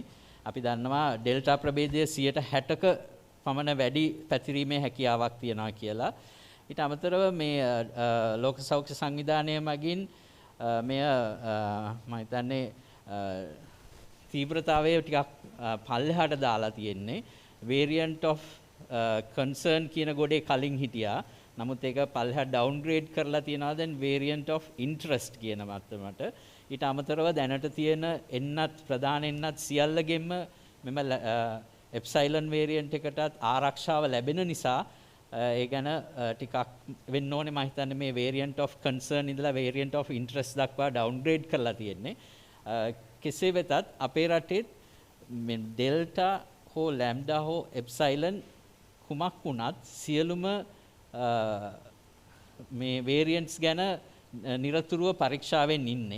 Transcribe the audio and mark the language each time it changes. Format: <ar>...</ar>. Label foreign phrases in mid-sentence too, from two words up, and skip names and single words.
<si>අපි දන්නවා ඩෙල්ටා ප්‍රභේදය 60ක පමණ වැඩි පැතිරීමේ හැකියාවක් තියනවා කියලා. ඊට අමතරව මේ ලෝක සෞඛ්‍ය සංවිධානය මගින් මෙය මම හිතන්නේ තීව්‍රතාවය ටිකක් පල්ලෙහාට දාලා තියෙන්නේ.</si> <en>variant of concern</en> <si>කියන ගොඩේ කලින් හිටියා. නමුත් ඒක පල්ලෙහාට downgrade කරලා තියනවා දැන්</si> <en>variant of interest</en> <si>කියන මට්ටමට. ඊට අමතරව දැනට තියෙන එන්නත් ප්‍රධාන එන්නත් සියල්ලගෙම මෙම</si> <en>epsilon variant</en> <si>එකටත් ආරක්ෂාව ලැබෙන නිසා ඒ ගැන ටිකක් වෙන්න ඕනේ. මම හිතන්නේ මේ</si> <en>variant of concern</en> <si>ඉඳලා</si> <en>variant of interest</en> <si>දක්වා downgrade කරලා තියෙන්නේ. කෙසේ වෙතත් අපේ රටේ ඩෙල්ටා හෝ ලැම්ඩා හෝ එප්සයිලන් කුමක් වුණත් සියලුම මේ වේරියන්ට්ස් ගැන නිරතුරුව පරීක්ෂාවෙන් ඉන්නේ.</si>